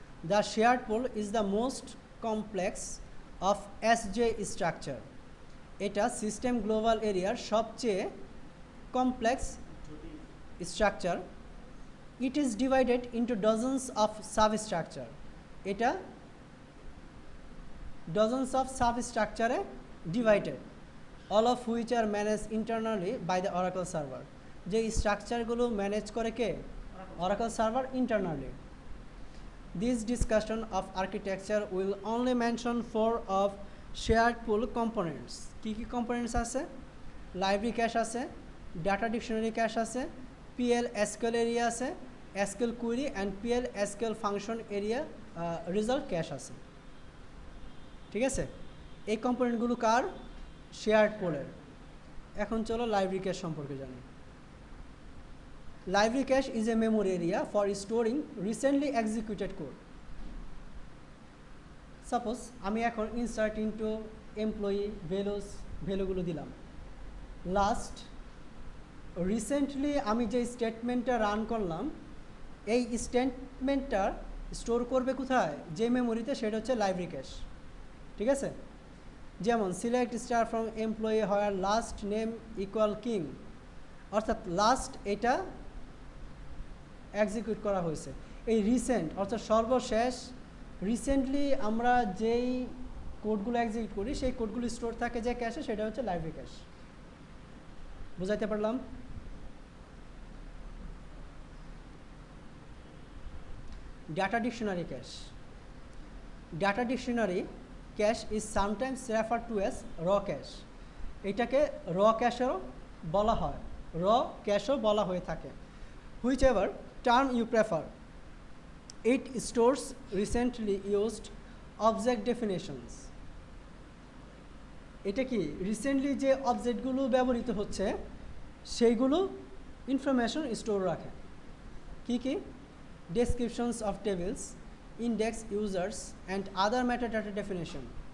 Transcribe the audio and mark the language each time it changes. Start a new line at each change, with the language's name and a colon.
English: The shared pool is the most complex of SJ structure.
Bangla: এটা system global এরিয়ার সবচেয়ে complex structure.
English: It is divided into dozens of substructure.
Bangla: এটা dozens of সাবস্ট্রাকচারে divided,
English: All of which are manage internally by the Oracle server.
Bangla: যে স্ট্রাকচারগুলো manage করে কে? Oracle server internally.
English: This discussion of architecture will only mention 4 of shared pool components.
Bangla: কি কি components আছে? Library cash আছে, data dictionary cash আছে, PL SQL area আছে, SQL query and PL SQL function area result cash আছে। ঠিক আছে? এই কম্পোনেন্টগুলো কার? শেয়ার্ড পোলের। এখন চলো লাইব্রেরি ক্যাশ সম্পর্কে জানি।
English: Library cache is a memory area for storing recently executed code.
Bangla: Suppose আমি এখন insert into employee values ভ্যালুগুলো দিলাম। লাস্ট রিসেন্টলি আমি যে স্টেটমেন্টটা রান করলাম, এই স্টেটমেন্টটা স্টোর করবে কোথায়? যে মেমোরিতে, সেটা হচ্ছে লাইব্রেরি ক্যাশ। ঠিক আছে? যেমন select star from employee where last name equal king, অর্থাৎ লাস্ট এটা এক্সিকিউট করা হয়েছে। এই রিসেন্ট অর্থাৎ সর্বশেষ, রিসেন্টলি আমরা যেই কোডগুলো এক্সিকিউট করি সেই কোডগুলো স্টোর থাকে যে ক্যাশে, সেটা হচ্ছে লাইব্রেরি ক্যাশ। বুঝাইতে পারলাম?
English: Data dictionary cache. Data dictionary cache is sometimes refer to as row cache.
Bangla: এটাকে র ক্যাশেরও বলা হয়, র ক্যাশও বলা হয়ে থাকে।
English: Whichever term you prefer, it stores recently used object definitions.
Bangla: এটা কি? রিসেন্টলি যে অবজেক্টগুলো ব্যবহৃত হচ্ছে সেইগুলো ইনফরমেশন স্টোর রাখে। কি কি?
English: Descriptions of tables, index, users and other metadata definition.